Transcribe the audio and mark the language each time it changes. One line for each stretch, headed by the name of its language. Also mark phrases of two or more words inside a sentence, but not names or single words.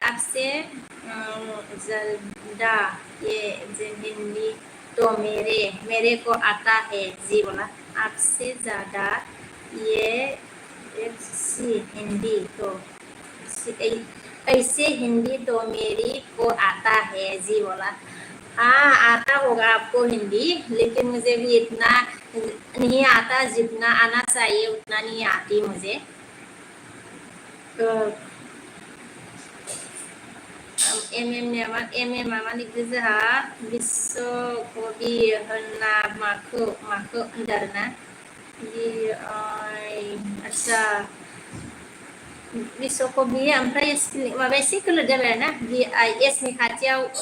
Hindi: ज्यादा ये हिंदी तो मेरे को आता है जी बोला आपसे ज्यादा ये हिंदी तो ऐसे हिंदी तो मेरी को आता है जी बोला हाँ आता होगा आपको हिंदी लेकिन मुझे भी इतना नहीं आता जितना आना चाहिए उतना नहीं आती मुझे
Bodo: मामानि जोंहा बिश्वकबि होनना माखौ होनदों आरोना आदसा बिश्वकबि ओमफ्राय माबा एसे गोलोद जाबाय आरोना BIS नि खाथियाव